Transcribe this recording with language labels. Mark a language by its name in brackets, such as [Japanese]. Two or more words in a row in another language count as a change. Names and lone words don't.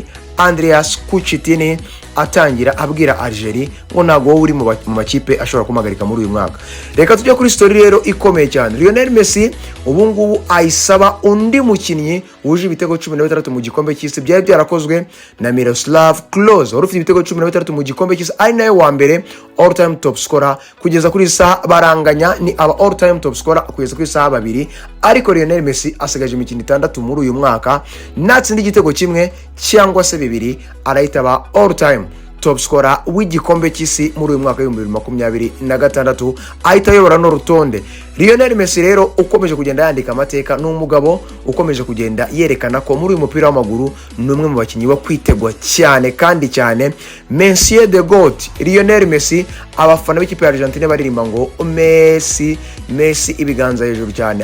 [Kinyarwanda] Andreas Kuchitini atangira abwira Algeria ngo ntago uri mu makipe ashobora kumagarika muri uyu mwaka. Reka tujye kuri story rero ikomeye cyane. Lionel Messi ubu ngubu ayisaba undi mukinnyi wuje ibitego 16 mu gikombe cy'isi. Byari byarakozwe na Miroslav Klose wari ufite ibitego 16 mu gikombe cy'isi, ari nayo wa mbere [English] all time top scorer. [Kinyarwanda] Kugeza kuri saha baranganya, ni aba [English] all time top scorer [Kinyarwanda] kugeza kuri saha 2, ariko Lionel Messi asigaje imikino 6 muri uyu mwaka. Natsinda igitego kimwe cyangwa se 2 arahita ba [English] all time top scorer [Kinyarwanda] w'igikombe cy'isi muri uyu mwaka wa 2026, ahita ayobora no rutonde. Lionel Messi rero ukomeje kugenda yandika amateka, n'umugabo ukomeje kugenda yerekana ko muri uyu mupira w'amaguru ni umwe mu bakinnyi bo kwitegwa cyane kandi cyane. Monsieur de God Lionel Messi, abafana b'ikipe ya Argentine baririmba ngo Messi ibiganza hejuru cyane.